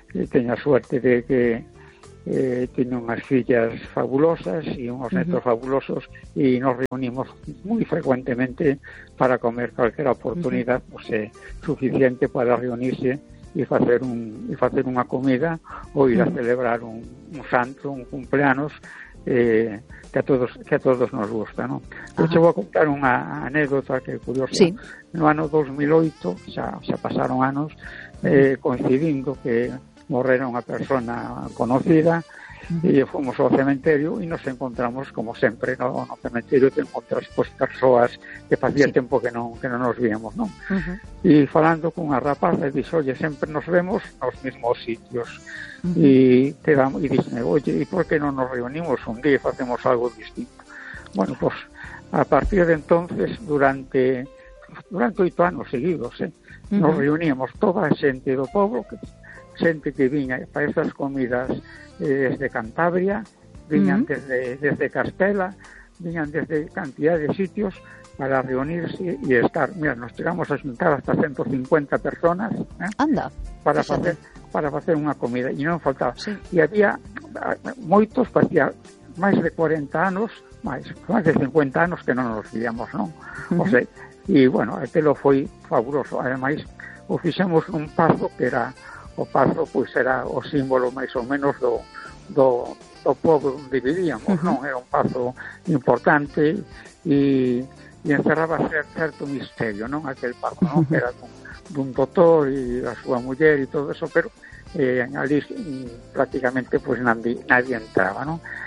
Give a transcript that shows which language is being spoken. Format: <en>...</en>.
<es>Tenía suerte de que tenía unas fillas fabulosas y unos nietos fabulosos, y nos reunimos muy frecuentemente para comer cualquier oportunidad suficiente para reunirse</es> <gl>e facer unha comida ou ir a celebrar un santo, un cumpleanos que a todos nos gusta, ¿no? Eu te vou contar unha anécdota que é curiosa. Sí. No ano 2008, xa pasaron anos, coincidindo que morrera unha persona conocida, e fomos ao cementerio e nos encontramos, como sempre, ¿no? No cementerio te encontras pues, persoas que facía sí. tempo que non nos víamos, ¿no? Uh-huh. E falando con unha rapaza, dixo, oye, sempre nos vemos nos mesmos sitios. E dixo, oye, e por que non nos reunimos un día e facemos algo distinto? Bueno, pues, a partir de entonces, durante 8 anos seguidos, nos reuníamos toda a xente do pobo, xente que viña para estas comidas desde Cantabria, viñan desde Castela, viñan desde cantidad de sitios para</gl> <es>reunirse y estar. Mira, nos llegamos a juntar hasta 150 personas para</es> <gl>facer unha comida e non faltaba. Sí. E había moitos, facía máis de 40 anos, máis de 50 anos que non nos víamos, non? O sea, e, bueno, aquilo foi fabuloso. Ademais, o fixemos un paso que era o paso pues era o símbolo máis ou menos do pobo onde vivíamos, non? Era un paso importante e encerraba certo misterio, non? Aquel paso, non? Era dun doutor e a súa muller e todo eso, pero ali prácticamente pues nadie entraba, non?</gl>